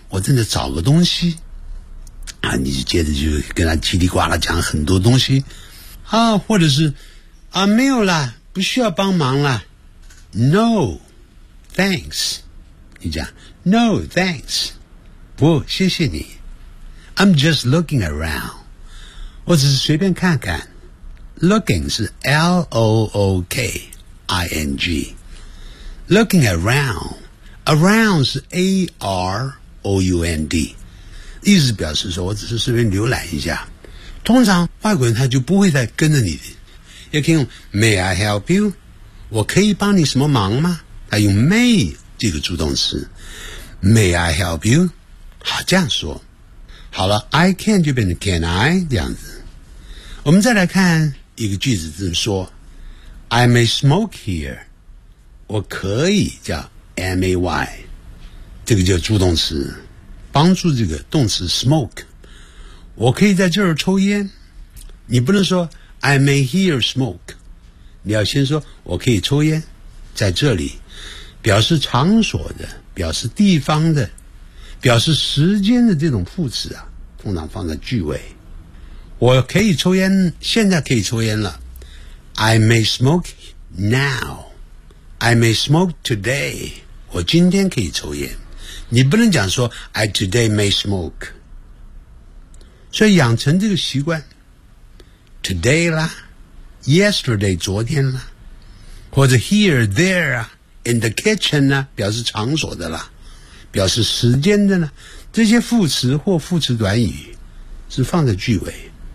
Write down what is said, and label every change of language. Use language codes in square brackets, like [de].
[zh] 我正在找个东西啊，你就接着就跟他叽里呱啦讲很多东西啊，或者是啊，没有啦，不需要帮忙啦。 [en] No, thanks. [zh] 你讲 [en] No, thanks. [zh] 不，谢谢你。 [en] I'm just looking around. [zh] 我只是随便看看。Looking 是 L-O-O-K-I-N-G. [en] Looking around. Around 是 A-R-O-U-N-D. [zh] 意思表示说我只是随便浏览一下。通常外国人他就不会再跟着你的。也可以用 [en] May I help you? [zh] 我可以帮你什么忙吗？他用 may 这个助动词 [en] May I help you? [zh] 好，这样说好了， [en] I can [zh] 就变成 can I 这样子。我们再来看一个句子，就是说 [en] I may smoke here， [zh] 我可以叫 may， 这个叫助动词，帮助这个动词 smoke， 我可以在这儿抽烟。你不能说 [en] I may hear smoke， [zh] 你要先说我可以抽烟在这里，表示场所的，表示地方的，表示时间的，这种副词啊通常放在句尾。我可以抽烟，现在可以抽烟了。 [en] I may smoke now， I may smoke today， [zh] 我今天可以抽烟。你不能讲说 [en] I today may smoke。 [zh] 所以养成这个习惯，Today 啦 ，Yesterday 昨天啦，或者 [en] Here There [zh] 啊 ， [en] In the kitchen [zh] 呢，表示场所的啦，表示时间的呢，这些副词或副词短语是放在句尾。